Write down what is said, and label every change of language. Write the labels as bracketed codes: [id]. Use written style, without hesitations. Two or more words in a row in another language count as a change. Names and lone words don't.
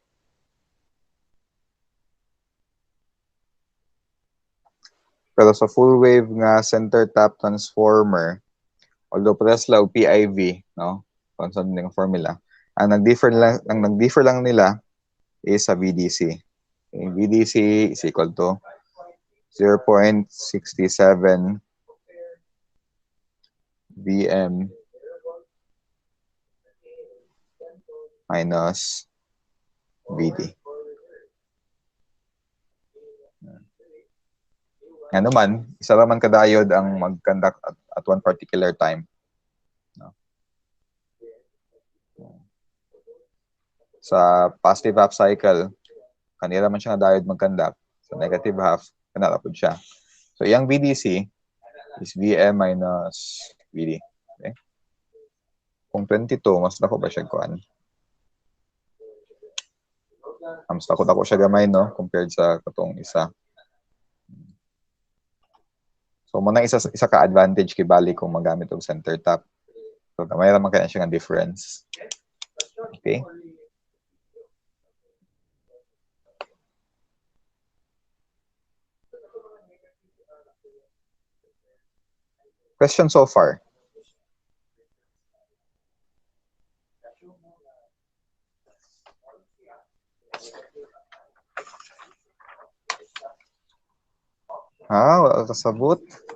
[ceb] Pero sa [en] full wave [ceb] nga [en] center tap transformer, [ceb] although parehas lang PIV, no? [tl] Constant ng formula. [ceb] Ang nag-differ lang nila is sa VDC. [en] Okay, VDC is equal to 0.67 VM minus VD. [ceb] Ano man, isa naman ka-diode ang mag-conduct [en] at one particular time. [ceb] No? Sa [en] positive half cycle, [ceb] kanila man siya nga diode mag-conduct. Sa [en] negative half, [ceb] kanala po siya. [en] So, yung VDC is VM minus VD. Okay? [ceb] Kung 22, mas dako ba siya kuan? Mas dako siya gamay, no? Compared sa katong isa. So, muna isa ka-advantage kibali kung magamit og [en] center tap. [ceb] So, may naman kaya siya nga difference. [en] Okay? Question so far? [ceb] Wala kasabot.